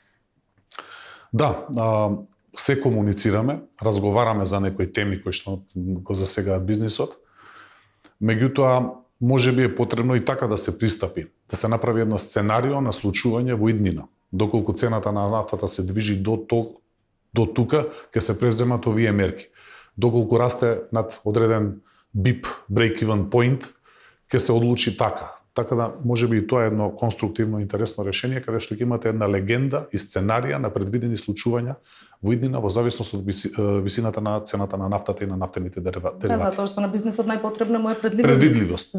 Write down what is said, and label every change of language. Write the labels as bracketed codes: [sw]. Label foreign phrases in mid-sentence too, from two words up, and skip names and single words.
[mk] Да, се комуницираме, разговараме за некои теми кои што го засегаат бизнисот. Меѓутоа, можеби е потребно и така да се пристапи, да се направи едно сценарио на случување во иднина. Доколку цената на нафтата се движи до тука, ќе се преземат овие мерки. Доколку расте над одреден BIP, [en] break-even point, [mk] ќе се одлучи така. Така да, можеби и тоа е едно конструктивно интересно решение, каде што ќе имате една легенда и сценарија на предвидени случувања во иднина, во зависност од висината на цената на нафтата и на нафтените деривати. Да, затоа што на бизнисот најпотребно му е предвидливост.